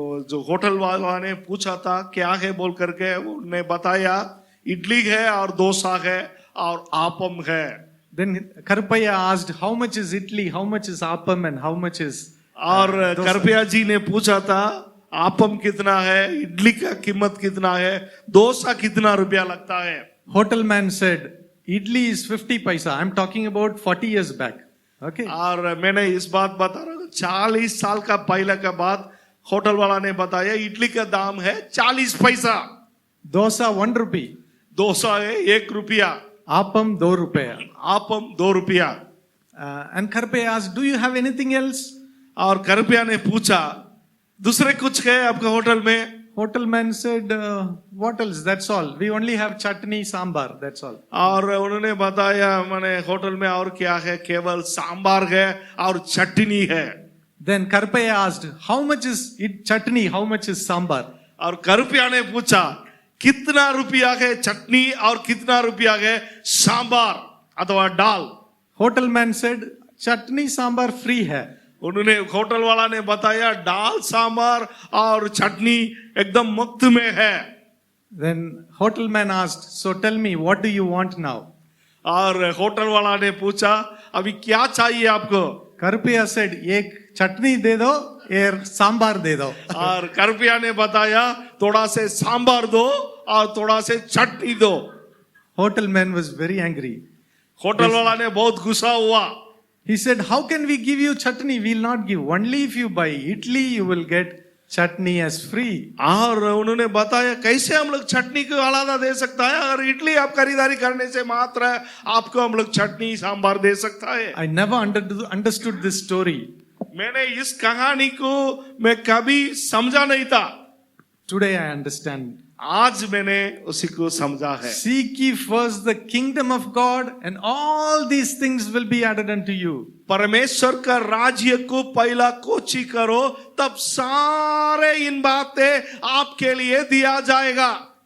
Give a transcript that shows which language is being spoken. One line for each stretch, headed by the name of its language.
Hindi: जो होटल वाला ने पूछा था क्या है बोल करके उन्होंने बताया इडली है और डोसा है और आपम है।
English: Then Karpaya asked, "How much is idli? How much is appam? And how much is?"
Hindi: और
English: dosa?
Hindi: करपिया जी ने पूछा था आपम कितना है, इडली का कीमत कितना है, डोसा कितना रुपया लगता है।
English: Hotel man said, "Idli is 50 paisa." I'm talking about 40 years back. Okay.
Hindi: और मैंने इस बात बता रहा हूँ 40 साल का पहले का बात होटल वाला ने बताया इडली का दाम है 40 पैसा,
English: Dosa 1 rupee.
Hindi: डोसा है 1 रुपया,
English: Appam 2 rupeya.
Hindi: आपम 2 रुपया।
English: And Karpaya asked, "Do you have anything else?"
Hindi: और करपिया ने पूछा दूसरे कुछ है आपके होटल में?
English: Hotel man said, "What else? That's all. We only have chutney, sambar. That's all."
Hindi: और उन्होंने बताया मैंने होटल में और क्या है, केवल सांबार है और चटनी है।
English: Then Karpaya asked, "How much is chutney? How much is sambar?"
Hindi: और करपिया ने पूछा कितना रुपया है चटनी और कितना रुपया है सांबार अथवा दाल?
English: Hotel man said, "Chutney, sambar free hai."
Hindi: उन्होंने होटल वाला ने बताया दाल सांबार और चटनी एकदम मुफ्त में है।
English: Then hotel man asked, "So tell me, what do you want now?"
Hindi: और होटल वाला ने पूछा अभी क्या चाहिए आपको?
English: Karpaya said,
Hindi: "एक चटनी दे दो, एक सांबार दे दो." और करपिया ने बताया थोड़ा से सांबार दो और थोड़ा से चटनी दो।
English: Hotel man was very angry.
Hindi: Hotel वाला ने बहुत गुस्सा हुआ।
English: He said, "How can we give you chutney? We'll not give. Only if you buy idli, you will get chutney as free."
Hindi: और उन्होंने बताया कैसे हम लोग चटनी को आलादा दे सकता है, अगर इडली आप खरीदारी करने से मात्र आपको हम लोग चटनी सांबार दे सकता है।
English: I never understood this story.
Hindi: मैंने इस कहानी को मैं कभी समझा नहीं था,
English: Today I understand.
Hindi: आज मैंने उसी को समझा है।
English: Seek ye first the kingdom of God, and all these things will be added unto you.
Hindi: परमेश्वर का राज्य को पहला कोची करो, तब सारे इन बातें आपके लिए दिया जाएगा।